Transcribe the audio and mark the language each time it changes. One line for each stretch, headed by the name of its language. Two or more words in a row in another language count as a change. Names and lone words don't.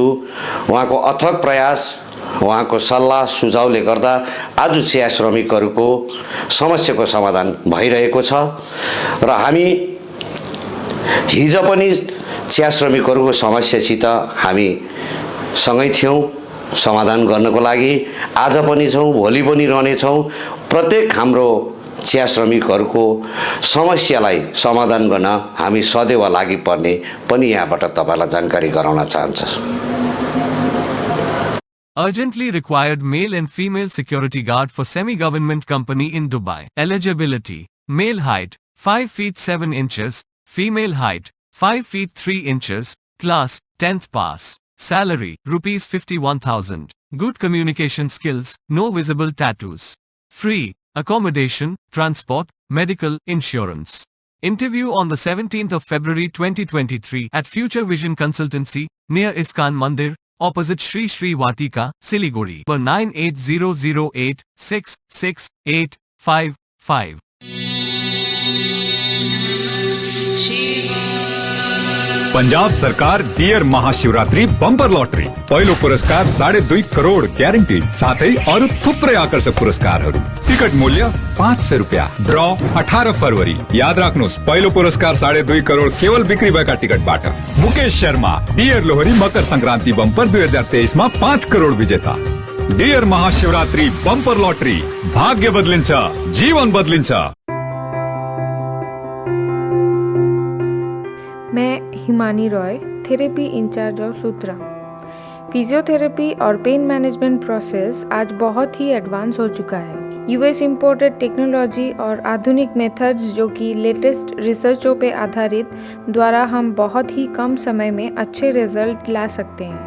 Nepali: उहाँको अथक प्रयास, उहाँको सल्लाह सुझावले गर्दा आज चिया श्रमिकहरूको समस्याको समाधान भइरहेको छ र हामी हिजो पनि चिया श्रमिकहरूको समस्यासित हामी सँगै थियौँ समाधान गर्नको लागि, आज पनि छौँ, भोलि पनि रहनेछौँ। प्रत्येक हाम्रो चिया श्रमिकहरूको समस्यालाई समाधान गर्न हामी सदैव लागि पर्ने पनि यहाँबाट तपाईलाई जानकारी गराउन चाहन्छु।
English: Urgently required male and female security guard for semi-government company in Dubai. Eligibility: male height 5 feet 7 inches, female height 5 feet 3 inches, class 10th pass. Salary rupees 51,000. Good communication skills, no visible tattoos. Free accommodation, transport, medical, insurance. Interview on the 17th of February 2023 at Future Vision Consultancy, near Iskan Mandir, opposite Shri Shri Vatika, Siliguri. Number 9800866855.
Nepali: पंजाब सरकार डियर महाशिवरात्रि बम्पर लॉटरी पहिलो पुरस्कार 2.5 करोड़ ग्यारेन्टी, साथै अरु थुप्रै आकर्षक पुरस्कारहरू। टिकट मूल्य 500 रुपियाँ। ड्र 18 फरवरी। याद राख्नुहोस्, पहिलो पुरस्कार 2.5 करोड़ केवल बिक्री भएका टिकटबाट। मुकेश शर्मा डियर लोहरी मकर संक्रान्ति बम्पर 2023 मा 5 करोड़ विजेता। डियर महाशिवरात्रि बम्पर लॉटरी, भाग्य बदलिन्छ, जीवन बदलिन्छ।
Hindi: मैं हिमानी रॉय,
English: therapy in-charge of
Hindi: सूत्रा। फिजियोथेरेपी और
English: pain management process
Hindi: आज बहुत ही एडवांस हो चुका है।
English: US imported technology
Hindi: और आधुनिक मेथड्स जो कि
English: latest researches
Hindi: पे आधारित द्वारा हम बहुत ही कम समय में अच्छे रिजल्ट ला सकते हैं।